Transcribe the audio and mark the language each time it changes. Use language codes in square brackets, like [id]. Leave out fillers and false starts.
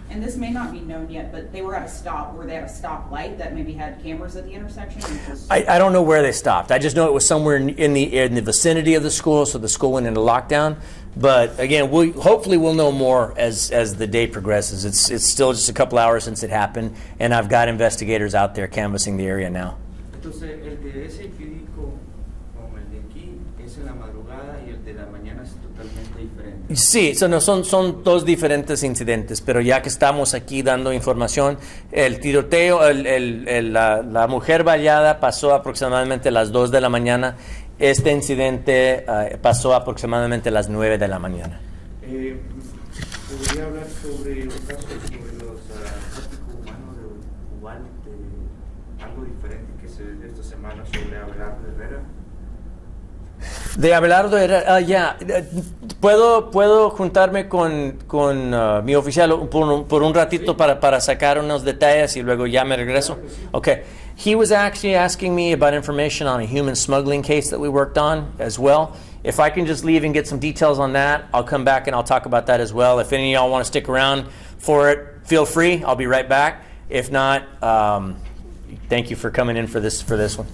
[en] And this may not be known yet, but they were at a stop. Were they at a stoplight that maybe had cameras at the intersection? I don't know where they stopped. I just know it was somewhere in the vicinity of the school, so the school went into lockdown. But again, hopefully we'll know more as the day progresses. It's still just a couple hours since it happened, and I've got investigators out there canvassing the area now. [es] Entonces, el de SAPD como el de aquí es en la madrugada y el de la mañana es totalmente diferente. Sí, son dos diferentes incidentes, pero ya que estamos aquí dando información, el tiroteo, la mujer baleada pasó aproximadamente a las 2 de la mañana. Este incidente pasó aproximadamente a las 9 de la mañana. ¿Podría hablar sobre un caso sobre los tráfico humano de Uval, de algo diferente que se ve esta semana sobre Abelardo Herrera? De Abelardo Herrera, ¿Puedo juntarme con mi oficial por un ratito para sacar unos detalles y luego ya me regreso? [en] Okay. He was actually asking me about information on a human smuggling case that we worked on as well. If I can just leave and get some details on that, I'll come back and I'll talk about that as well. If any of y'all want to stick around for it, feel free. I'll be right back. If not, thank you for coming in for this one.